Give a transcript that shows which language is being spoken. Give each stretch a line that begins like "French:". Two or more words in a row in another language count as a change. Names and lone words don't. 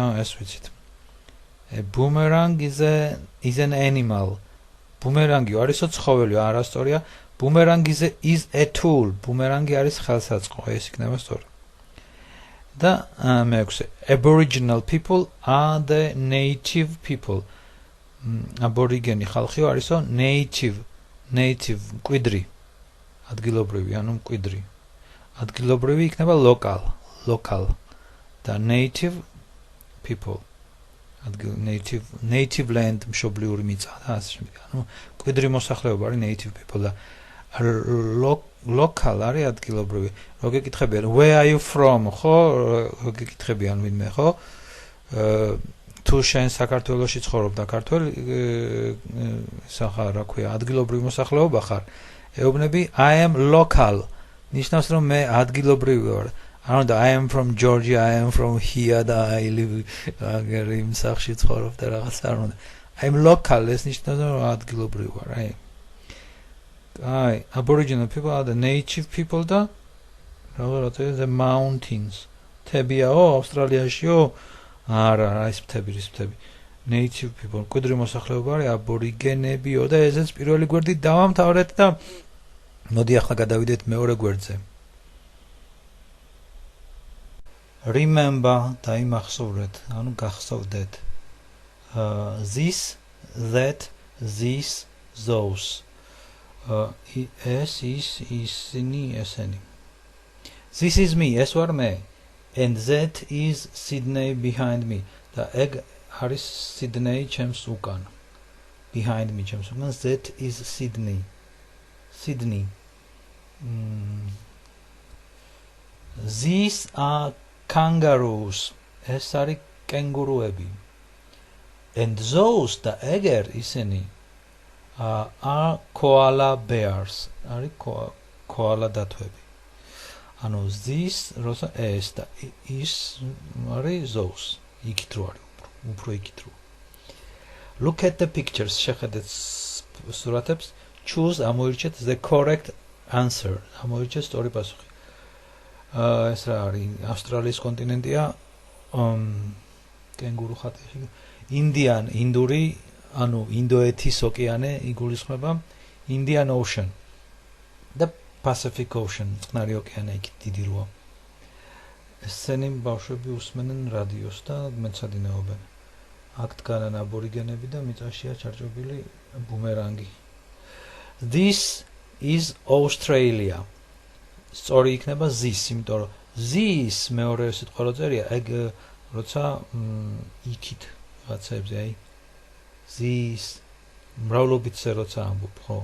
English: Yes, with it. A boomerang is an animal.
Georgian: Boomerang არის ცხოველი, არა სწორია.
English: Boomerang is a tool.
Georgian: Boomerang არის ხელსაწყო. ეს იქნება სწორი. და მეექვსე.
English: Aboriginal people are the native people.
Georgian: Aborigeni ხალხი არისო native. Native მკვიდრი. ადგილობრივი, ანუ მკვიდრი. ადგილობრივი იქნება local.
English: The native people native land
Georgian: მშობლიური მიწა და ასე შემდეგ. ანუ მკვიდრი მოსახლეობა არის
English: native people
Georgian: და local არის ადგილობრივი. რო გეკითხებიან
English: where are you from
Georgian: ხო რო გეკითხებიან ვინმე ხო თუ შენ საქართველოში ცხოვრობ და ქართველი სახარ რა ქვია ადგილობრივი მოსახლეობა ხარ ეუბნები
English: I am local
Georgian: ნიშნავს რომ მე ადგილობრივი ვარ
English: I am from Georgia, I am from here, I live in
Georgian: სახში ცხოვრობ და რაღაც არ უნდა.
English: I am local,
Georgian: ეს ნიშნავს რომ ადგილობრივი ვარ,
English: Aboriginal people are the native people
Georgian: და რაღაცა
English: the mountains.
Georgian: თებიაო, ავსტრალიაშიო? არა, ის მთები.
English: Native people,
Georgian: მკვიდრი მოსახლეობა არის აბორიგენებიო და ესეც პირველი გვერდით დავამთავრეთ და მოდი ახლა გადავიდეთ მეორე გვერდზე. Remember დაიმახსოვრეთ, ანუ გახსოვდეთ.
English: This, that, this, those.
Georgian: Es is ისინი, ესენი.
English: This is me,
Georgian: ეს ვარ მე.
English: And that is Sydney behind me.
Georgian: და ეგ არის Sydney ჩემს უკან.
English: Behind me
Georgian: ჩემს უკან.
English: That is Sydney. Sydney. These are kangaroos.
Georgian: ეს არის კენგურუები.
English: And those
Georgian: და ეგერ ისინი
English: are koala bears.
Georgian: არის koala დათვები. ანუ this როცა ეს და is არის those. იქით რო არის უფრო იქით რო.
English: Look at the pictures.
Georgian: შეხედეთ სურათებს.
English: Choose ამოირჩეთ the correct answer.
Georgian: ამოირჩეთ სწორი პასუხი. ეს რა არის ავსტრალიის კონტინენტია კენგურუ ხატი ინდური ანუ ინდოეთის ოკეანე იგულისხმება Indian Ocean და Pacific Ocean წყნარი ოკეანე იქ დიდი როა ესენი ბავშვები უსმენენ რადიოს და მეცადინეობენ აქ დგანან აბორიგენები და მიწაშია ჩარჭობილი ბუმერანგი
English: This is Australia
Georgian: სწორი იქნება this, იმიტომ რომ this მეორე სიტყვა რო წერია, ეგ როცა იქით რაღაცებზე, this მრავლობითზე როცა ამბობ, ხო?